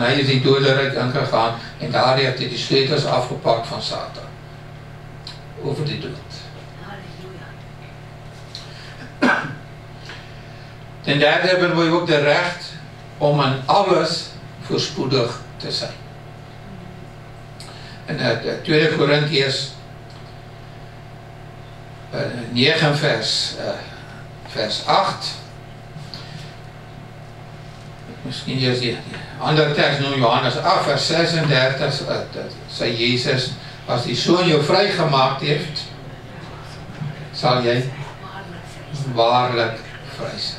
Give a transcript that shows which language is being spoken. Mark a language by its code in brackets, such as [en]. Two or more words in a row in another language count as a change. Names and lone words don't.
[nl] Hij is die dodenrijk ingegaan en daar heeft hij die sleutels afgepakt van Satan. Over die dood. Ten derde hebben we ook de recht om aan alles voorspoedig te zijn. En 2 Korintiërs 9 vers 8. [af] miskien eers die ander teks noem Johannes 8 vers 36, sê Jesus, as die Seun jou vrygemaak het, sal jy waarlik vry sein.